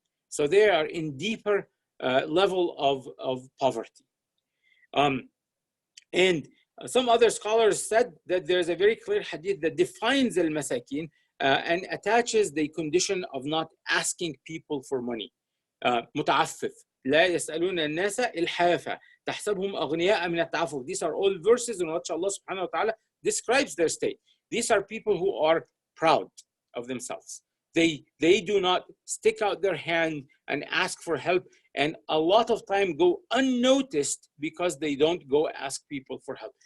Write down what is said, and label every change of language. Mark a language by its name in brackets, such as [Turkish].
[English] So they are in deeper level of poverty. And some other scholars said that there's a very clear hadith that defines al-masakin and attaches the condition of not asking people for money. [Arabic] متعفف لا يسألون الناس إلحافا تحسبهم أغنياء من التعفف. [English] These are all verses in which Allah subhanahu wa ta'ala describes their state. These are people who are proud of themselves. They do not stick out their hand and ask for help, and a lot of time go unnoticed because they don't go ask people for help.